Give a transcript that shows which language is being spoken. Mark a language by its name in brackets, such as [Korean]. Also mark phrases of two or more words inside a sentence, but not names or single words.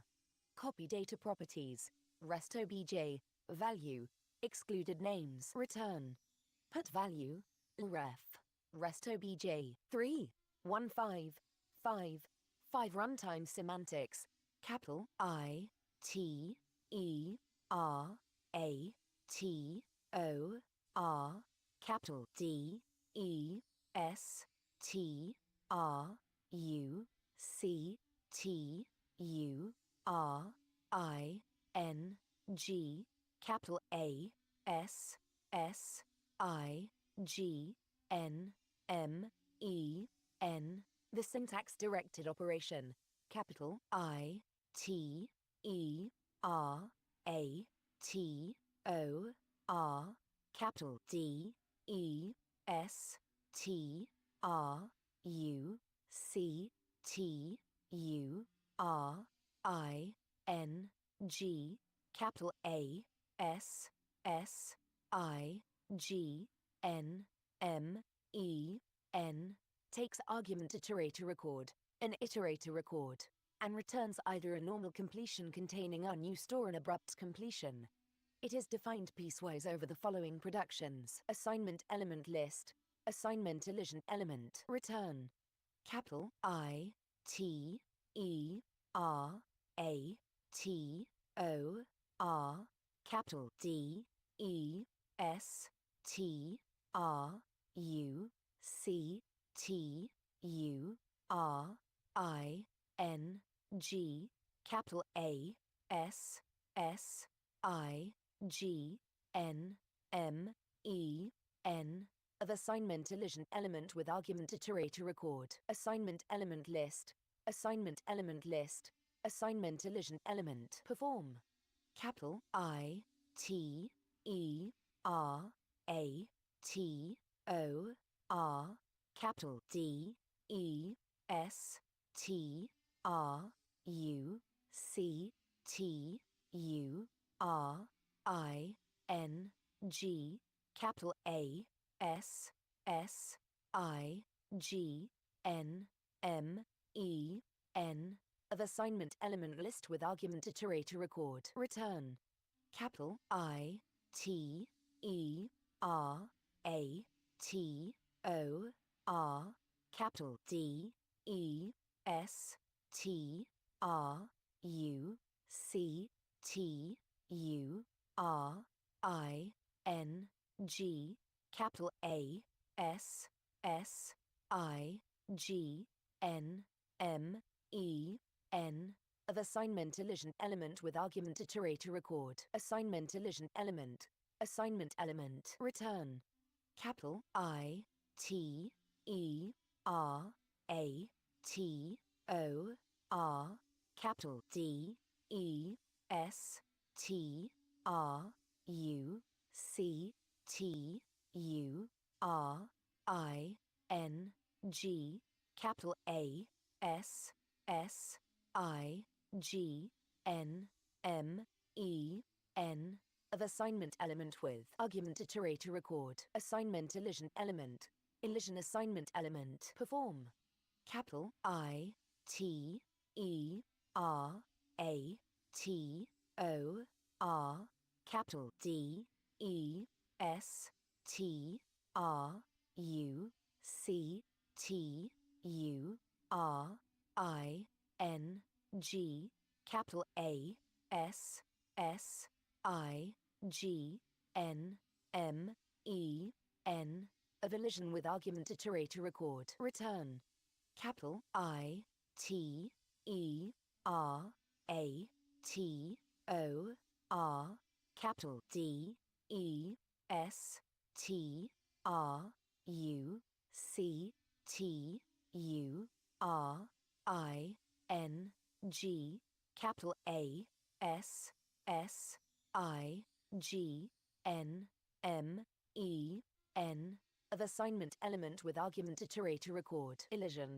[English] Copy data properties. Rest obj value. Excluded names return. Put value ref. Rest obj 3155 runtime semantics. Capital I T E R A T O R capital D E S T R U C T U R I N G capital A S S I G N M E N. The syntax directed operation capital I T E R A T O R capital D E S T R U C T U R I N G capital A S S I G N M E N takes argument iterator record, an iterator record, and returns either a normal completion containing unused or an abrupt completion. It is defined piecewise over the following productions. Assignment element list. Assignment elision element return. Capital I T E R A T O R capital D E S T R U C T U R I N G, capital A S S I G N M E N, of assignment elision element with argument iterator record. Assignment element list. Assignment element list. Assignment elision element. Perform. Capital I T E R A T O R, capital D E S T R U C T U R I N G, capital A S S I G N M E N, of assignment element list with argument iterator record. Return. Capital I T E R A T O R, capital D E S T R U C T U R I N G, capital A S S I G N M E N, of assignment elision element with argument iterator record. Assignment elision element. Assignment element. Return. Capital I T E R A T O R, capital D E S T R U C T U R I N G, capital A S S I G N M E N, of assignment element with argument iterator record. Assignment elision element. Elision assignment element. Perform. Capital I T E R A T O R, capital D E S T R U C T U R I N G, capital A S S I G N M E N, of elision with argument iterator record. Return. Capital I T E R A T O R, capital D E S T R U C T U R I N G, capital A S S I G N M E N, of assignment element with argument iterator record. Elision.